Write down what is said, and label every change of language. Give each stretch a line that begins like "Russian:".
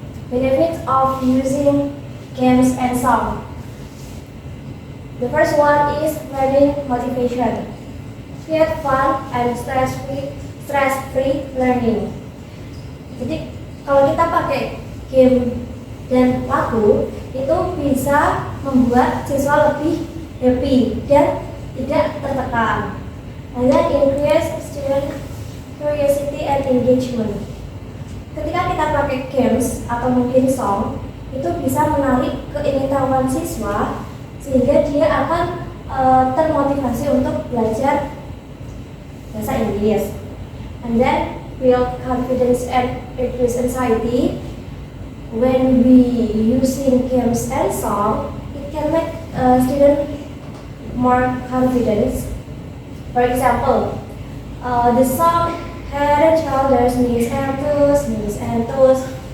English: Benefits of using games and song. The first one is learning motivation. Create fun and stress-free learning.
Indonesian: Jadi kalau kita pakai game dan lagu itu bisa membuat siswa lebih happy dan tidak tertekan.
English: And then increase student curiosity and engagement.
Indonesian: Ketika kita pakai games atau mungkin song, itu bisa menarik keingin-tahuan siswa sehingga dia akan termotivasi untuk belajar bahasa Inggris.
English: And then build confidence and reduce anxiety. When we using games and song, it can make student more confidence. For example, the song Head and Shoulders, knees and toes, knees and toes.